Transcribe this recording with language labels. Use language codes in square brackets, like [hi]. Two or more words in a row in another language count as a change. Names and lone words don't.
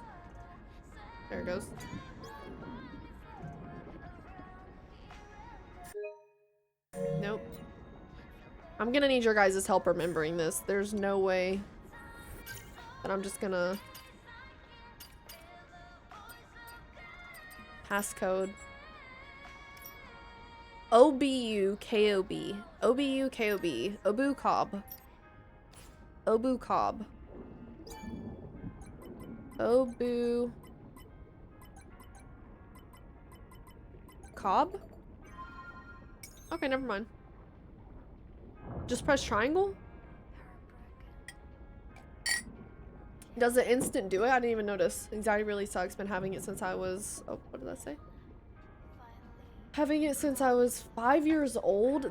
[en] There it goes. Nope. I'm gonna need your guys' help remembering this. There's no way that I'm just gonna... Passcode. O-B-U-K-O-B. O-B-U-K-O-B. Obu Cobb. Obu Cobb. Obu... Cobb? Okay, never mind. Just press triangle? Does it instant do it? I didn't even notice. Anxiety really sucks. Been having it since I was... Oh, what did that say? Having it since I was 5 years old.